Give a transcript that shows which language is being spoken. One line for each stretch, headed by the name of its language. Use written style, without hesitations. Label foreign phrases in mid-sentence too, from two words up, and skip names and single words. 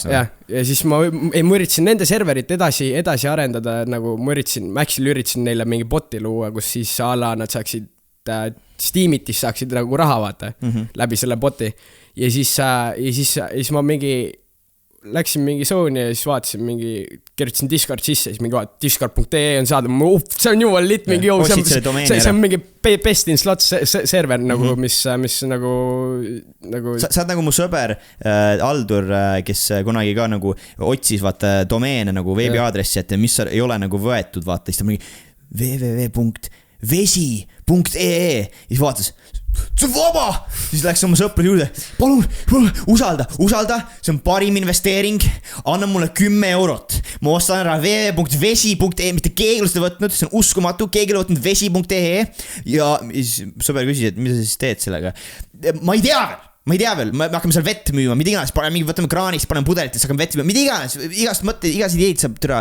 Estonian: Ja siis ma üritasin nende serverit edasi arendada, nagu ma üritasin neile mingi boti luua, kus siis ala nad saaksid Steamitis saaksid nagu raha vaata läbi selle boti. Ja siis ma mingi läksin mingi zooni ja siis vaatasin kirjutasin Discord sisse, siis mingi Discord.ee on saada, see on jumal lit mingi see on mingi
English: best in slots
Estonian: server nagu, mis nagu sa oled nagu mu sõber Aldur, kes kunagi ka nagu otsis vaata domeene nagu veebiaadressi, et mis ei ole nagu võetud, vaata, siis ta mingi www.vesi.ee ja siis vaatas see on vaba, siis läks oma sõprade juurde, palun, usalda, see on parim investeering, anna mulle 10 eurot, ma ostan ära www.vesi.ee, mitte keegi ei seda võtnud, see on uskumatu, keegi ei võtnud vesi.ee ja siis sõber küsis, et mida sa siis teed sellega, ma ei tea veel, me hakkame seal vett müüma, mida iganes, võtame kraanist, paneme pudelites, hakkame vett müüma, mida iganes, igast mõtte, igast ideid saab türa.